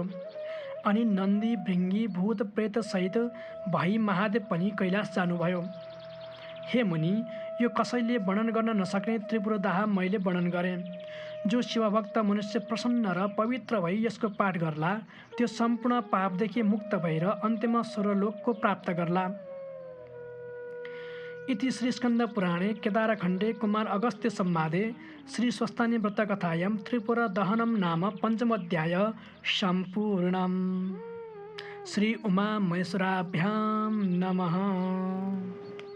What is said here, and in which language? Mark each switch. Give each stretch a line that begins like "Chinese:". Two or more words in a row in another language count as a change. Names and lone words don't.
Nepali: अनि नन्दी, भृङ्गी, भूत प्रेत सहित भई महादेव पनि कैलाश जानुभयो। हे मुनि, यो कसैले वर्णन गर्न नसक्ने त्रिपुरदाह मैले वर्णन गरेँ। जो शिवभक्त मनुष्य प्रसन्न र पवित्र भई यसको पाठ गर्ला, त्यो सम्पूर्ण पापदेखि मुक्त भएर अन्त्यमा स्वर्गलोकको प्राप्त गर्ला।
Sanskrit: इति श्री स्कन्द पुराणे केदारखण्डे कुमार अगस्त्य संवादे श्री स्वस्तानी व्रतकथायां त्रिपुर दहनं नाम पंचमोऽध्याय सम्पूर्णम्। श्री उमा महेश्वराभ्यां नमः।